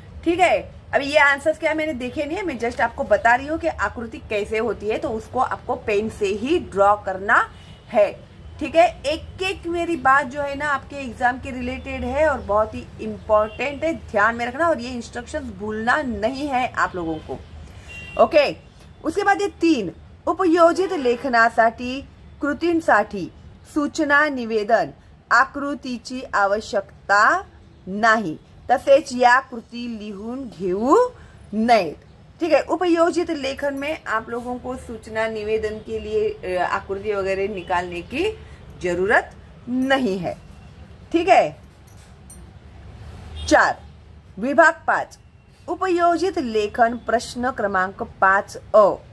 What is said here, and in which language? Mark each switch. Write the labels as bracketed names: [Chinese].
[Hindi] ठीक है, अभी ये आंसर्स क्या मैंने देखे नहीं है, मैं जस्ट आपको बता रही हूँ कि आकृति कैसे होती है, तो उसको आपको पेन से ही ड्रॉ करना है। ठीक है, एक एक मेरी बात जो है ना आपके एग्जाम के रिलेटेड है और बहुत ही इम्पोर्टेंट है, ध्यान में रखना, और ये इंस्ट्रक्शंस भूलना नहीं है आप लोगों को। ओके, उसके बाद ये [Marathi] 3 उपयोजित लेखनासाठी कृतींसाठी सूचना निवेदन आकृतीची आवश्यकता नाही, तसेच या कृती लिहून घेऊ नयेत। [Hindi] ठीक है, उपयोजित लेखन में आप लोगों को सूचना निवेदन के लिए आकृति वगैरह निकालने की जरूरत नहीं है। ठीक है, 4 विभाग 5 उपयोजित लेखन प्रश्न क्रमांक 5A।